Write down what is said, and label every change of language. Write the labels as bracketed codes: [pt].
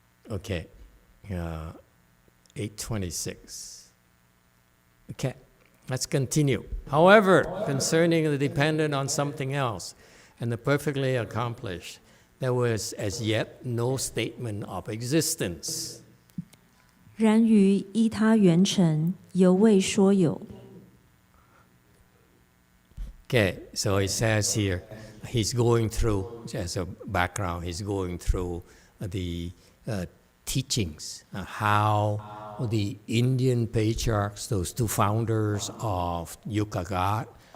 [en] Okay. 8:26. Okay, let's continue. However, concerning the dependent on something else and the perfectly accomplished, there was as yet no statement of existence. [zh] 然于依他圆成，犹未说有。 [en] Okay, so it says here, he's going through, as a background, he's going through the teachings, how the Indian patriarchs, those two founders of Yogacarya